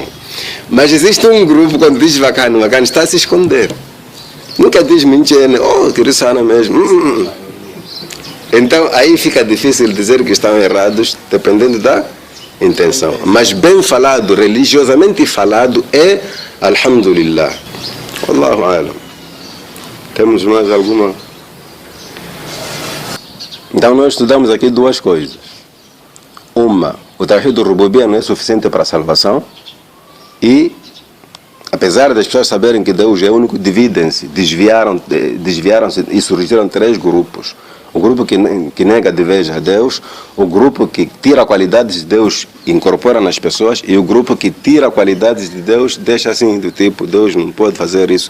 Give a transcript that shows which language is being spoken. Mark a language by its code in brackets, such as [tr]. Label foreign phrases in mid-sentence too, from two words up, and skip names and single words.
[pt] Mas existe um grupo, quando diz bacana, está a se esconder. Nunca diz mentira, que sana mesmo. Então aí fica difícil dizer que estão errados, dependendo da intenção. Mas bem falado, religiosamente falado, é Alhamdulillah. [ar] الله أعلم. [pt] Temos mais alguma? Então nós estudamos aqui duas coisas. Uma, o [ar] توحيد الربوبية [pt] não é suficiente para a salvação. E, apesar das pessoas saberem que Deus é único, dividem-se, desviaram-se e surgiram 3 grupos. O grupo que nega de vez a Deus, o grupo que tira qualidades de Deus e incorpora nas pessoas, e o grupo que tira qualidades de Deus, deixa assim, do tipo, Deus não pode fazer isso.